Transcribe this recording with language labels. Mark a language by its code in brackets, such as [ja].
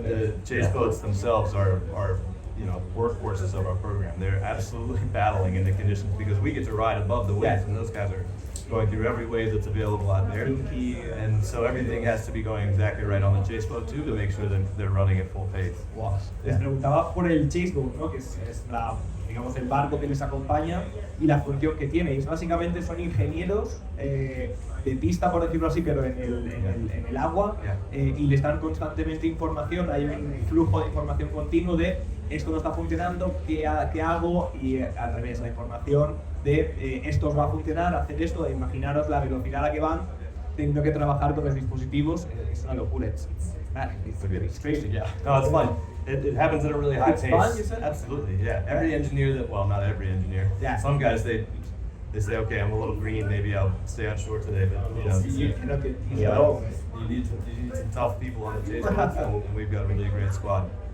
[en] The chase boats themselves are workhorses of our program. They're absolutely battling in the conditions because we get to ride above the waves, and those guys are going through every wave that's available out there. And so everything has to be going exactly right on the chase boat too, to make sure that they're running at full pace. Wow. [es] Les preguntaba por el chase boat, ¿no? Que es digamos, el barco que les acompaña y la función que tiene. Y básicamente son ingenieros de pista, por decirlo así, pero en el agua, y les dan constantemente información. Hay un flujo de información continuo de esto no está funcionando, ¿qué hago? Y al revés, la información de esto os va a funcionar, hacer esto, de imaginaros la velocidad a la que van, teniendo que trabajar con los dispositivos. Es una locura. [en] It's crazy. Yeah. No, it's fun. It happens at a really high It's pace. fun, you said? Absolutely, yeah. Every engineer not every engineer. Yeah. Some guys they say, okay, I'm a little green, maybe I'll stay on shore today, but You cannot get you need some tough people on the chase boats, and we've got a really great squad.